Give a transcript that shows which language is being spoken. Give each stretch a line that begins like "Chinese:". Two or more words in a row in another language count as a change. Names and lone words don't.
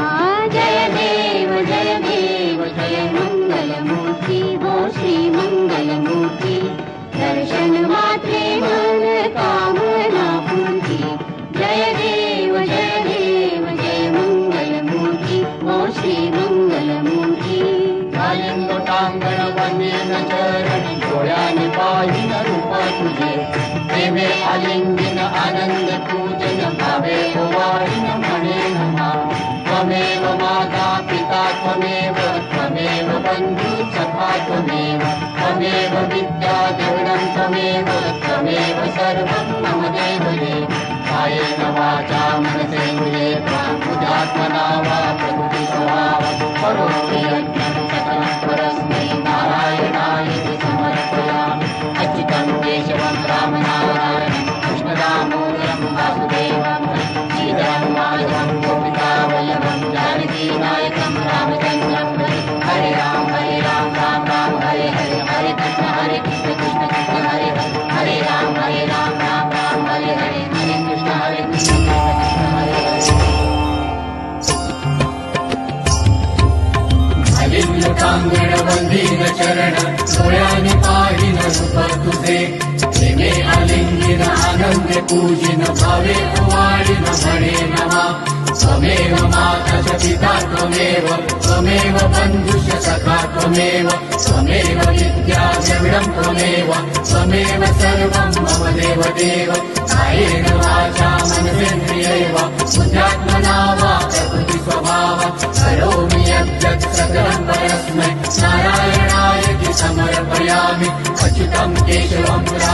Marathi: जय देव जय मंगल मूर्ती हो श्री मंगल मूर्ती दर्शन मात्रे मन कामना पूर्ती जय देव जय मंगल मूर्ती हो श्री मंगल मूर्ती घालीन लोटांगण वंदीन चरण डोळ्याने पाहिन रूप तुझे प्रेमे आलिंगन आनंद पूजन भावे ओवाळीन म्हणे नमा
Sanskrit: त्वमेव माता पिता त्वमेव बंधु सखा त्वमेव विद्या द्रविणं त्वमेव सर्वं मम देवते कायेन वाचा मनसेन्द्रिये बुद्ध्यात्मना वा प्रकृति स्वभाव करोमि यज्ञं सकलं परस्मै नारायणाय समर्पयामि अच्युतं केशवं रामनारायणं कृष्णदामोदरं वासुदेवं श्रीधरं माधवं गोपिकावल्लभं जानकीनायकं रामचन्द्रं हरे राम राम राम हरे हरे हरे कृष्ण कृष्ण हरे हरे राम राम राम हरे हरे हरे कृष्ण कृष्ण हरे हरे
Marathi: घालीन लोटांगण वंदीन चरण डोळ्याने पाहिन रूप तुझे प्रेमे आलिंगन आनंद पूजिन भावे ओवाळीन म्हणे नमा
Sanskrit: त्वमेव माता च पिता त्वमेव बन्धुश्च सखा त्वमेव विद्या द्रविणं त्वमेव सर्वं मम देवदेव कायेन वाचा मनसेन्द्रियैव बुद्ध्यात्मना वा प्रकृति स्वभाव करोमि यद्यत् सकलं परस्मै नारायणाय समर्पयामि अच्युतं केशवं राम